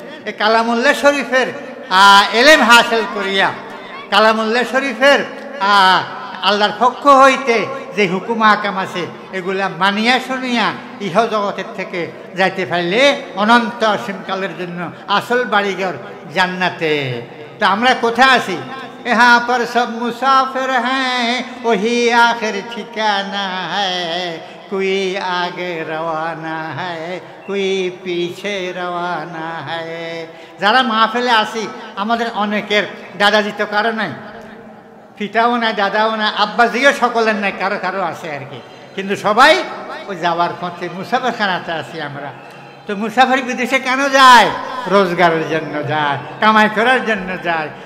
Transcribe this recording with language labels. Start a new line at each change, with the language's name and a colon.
Bangla: এই কালামুল্লাহ শরীফের এলেম হাসিল করিয়া, কালামুল্লাহ শরীফের আল্লাহর পক্ষ হইতে যে হুকুম আহকাম আছে এগুলা মানিয়া শুনিয়া ইহ জগতের থেকে যাইতে পারলে অনন্ত অসীমকালের জন্য আসল বাড়িঘর জান্নাতে। তো আমরা কোথায় আছি?
Hindi: यहाँ पर सब मुसाफिर हैं, वही आखिर ठिकाना है, कोई आगे रवाना है, कोई पीछे रवाना है।
Bangla: যারা মাহফিলে আসি আমাদের অনেকের দাদাজি তো কারো নাই, পিতাও নাই, দাদাও নাই, আব্বাজিও সকলের নাই, কারো কারো আছে আর কি। কিন্তু সবাই ওই যাওয়ার পথে মুসাফিরখানাতে আছি আমরা। তো মুসাফির বিদেশে কেন যায়? রোজগারের জন্য যায়, কামাই করার জন্য যায়।